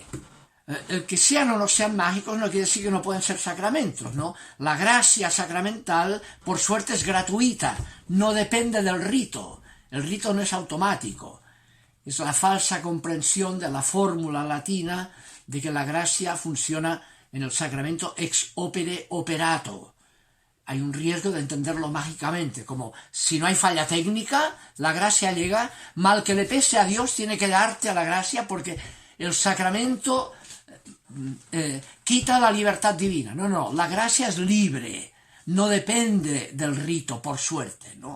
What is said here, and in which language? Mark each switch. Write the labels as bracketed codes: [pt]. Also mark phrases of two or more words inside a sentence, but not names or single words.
[es] El que sean o no sean mágicos no quiere decir que no pueden ser sacramentos, ¿no? La gracia sacramental, por suerte, es gratuita, no depende del rito. El rito no es automático. Es la falsa comprensión de la fórmula latina de que la gracia funciona en el sacramento [la] ex opere operato. [es] Hay un riesgo de entenderlo mágicamente, como si no hay falla técnica, la gracia llega, mal que le pese a Dios, tiene que darte a la gracia porque el sacramento quita la libertad divina. No, la gracia es libre, no depende del rito, por suerte, ¿no?